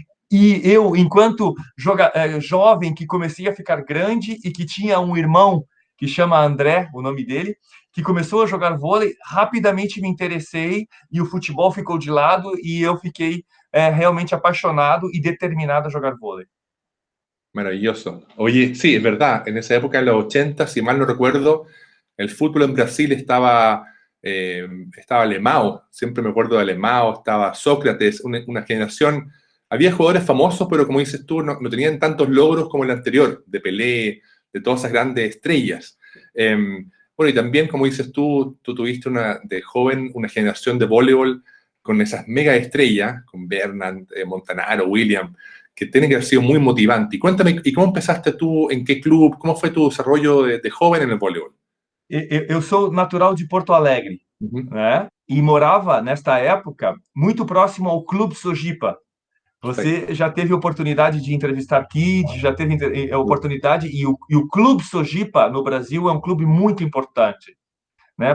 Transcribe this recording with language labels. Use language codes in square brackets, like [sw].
[pt] E eu, enquanto jovem, que comecei a ficar grande e que tinha um irmão que chama André, o nome dele, que começou a jogar vôlei, rapidamente me interessei e o futebol ficou de lado e eu fiquei realmente apaixonado e determinado a jogar vôlei. [es] Maravilloso. Oye, sí, es verdad, en esa época, en los 80, si mal no recuerdo, el fútbol en Brasil estaba Alemão, siempre me acuerdo de Alemão, estaba Sócrates, una generación, había jugadores famosos, pero como dices tú, no tenían tantos logros como el anterior, de Pelé, de todas esas grandes estrellas. Eh, bueno, y también, como dices tú tuviste de joven una generación de voleibol con esas mega estrellas, con Bernard, Montanaro, William, que tiene que haber sido muy motivante. Y cuéntame, ¿y cómo empezaste tú? ¿En qué club? ¿Cómo fue tu desarrollo de joven en el voleibol? [pt] Eu sou natural de Porto Alegre, Ujú. né? E morava, nesta época, muito próximo ao Clube Sojipa. [es] Perfecto. [pt] Você já teve oportunidade de entrevistar Kid, já teve oportunidade, e o Clube Sojipa, no Brasil, é um clube muito importante, né?